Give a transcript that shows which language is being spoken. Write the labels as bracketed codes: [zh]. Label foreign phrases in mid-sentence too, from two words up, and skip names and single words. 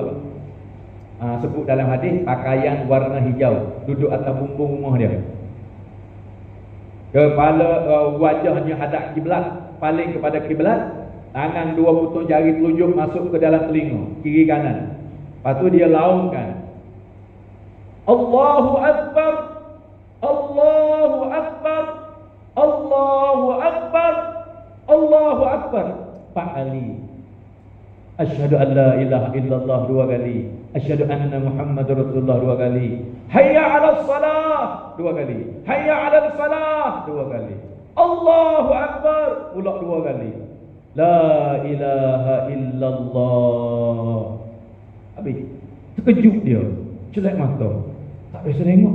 [ms] Sebut dalam hadis pakaian warna hijau, duduk atas bumbung rumah dia. Kepala wajahnya hadap kiblat, paling kepada kiblat, tangan dua putus jari telunjuk masuk ke dalam telinga, kiri kanan. Lepas tu dia laungkan, [ar] الله أكبر، الله أكبر، الله أكبر، الله أكبر. Pak Ali, أشهد أن لا إله إلا الله 2 kali, أشهد أن محمدا رسول الله 2 kali, حي على الصلاة 2 kali, حي على الفلاح 2 kali, الله أكبر pula 2 kali, لا إله إلا الله. [ms] Habis terkejut dia, celak mata, tak biasa tengok.